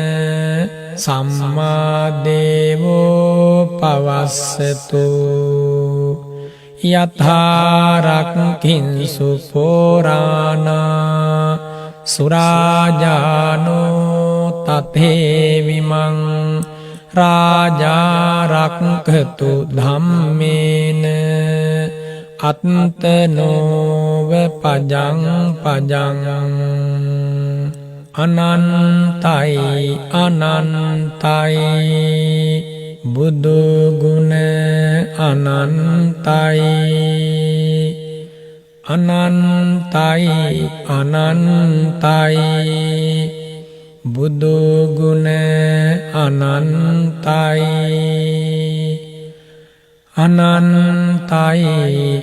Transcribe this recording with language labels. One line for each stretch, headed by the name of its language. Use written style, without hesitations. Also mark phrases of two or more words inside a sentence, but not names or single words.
Pali: සම්මා දේවෝ පවස්සතු යථාරක්ඛින්සු පුරාණා සුරාජානෝ තතේවිමං රාජාරක්ඛතු ධම්මේන අත්තනෝව පජං පජං
Sinhala: අනන්තයි අනන්තයි බුදු ගුණ අනන්තයි අනන්තයි අනන්තයි බුදු ගුණ අනන්තයි අනන්තයි